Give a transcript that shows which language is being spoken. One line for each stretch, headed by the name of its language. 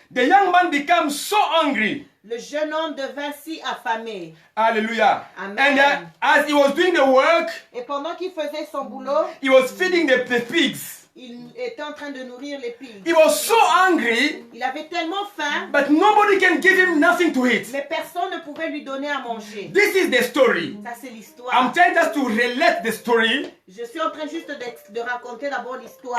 English: The young man became so hungry.
French: le jeune homme devint si affamé. Hallelujah. Amen.
English: And as he was doing the work,
French: Et pendant qu'il faisait son boulot,
English: he was feeding the pigs.
French: il était en train de nourrir les pigs.
English: He was so hungry,
French: Il avait tellement faim,
English: but nobody can give him nothing to eat.
French: mais personne ne pouvait lui donner à manger.
English: This is the story.
French: Ça, c'est l'histoire.
English: I'm trying just to relate the story,
French: Je suis en train juste de raconter d'abord l'histoire.